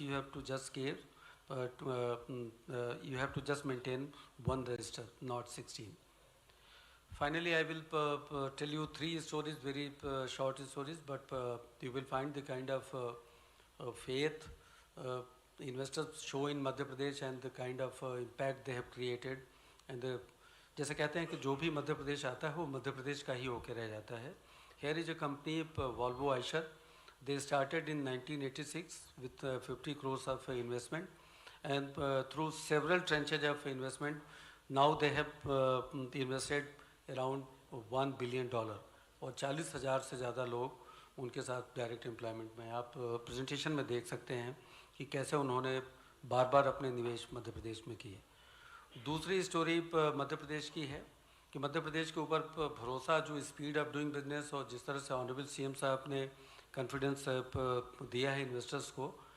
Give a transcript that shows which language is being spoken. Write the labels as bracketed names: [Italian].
[English] You have to just give, you have to just maintain 1 register, not 16. Finally, I will tell you 3 stories, very short stories, but you will find the kind of faith investors show in Madhya Pradesh and the kind of impact they have created. [Hindi] And जैसे कहते हैं कि जो भी मध्य प्रदेश आता है वो मध्य प्रदेश का ही होकर रह जाता है. [English] Here is a company, Volvo Eicher. They started in 1986 with 50 crores of investment, and through several tranches of investment, now they have invested around $1 billion, [Hindi] और 40,000 से ज़्यादा लोग उनके साथ डायरेक्ट एम्प्लॉयमेंट में. आप प्रेजेंटेशन में देख सकते हैं कि कैसे उन्होंने बार अपने निवेश मध्य प्रदेश में किए. दूसरी स्टोरी मध्य प्रदेश की है कि मध्य प्रदेश के ऊपर भरोसा, जो [English] speed of doing business [Hindi] और जिस तरह से ऑनरेबल सीएम साहब ने कॉन्फिडेंस दिया है इन्वेस्टर्स को,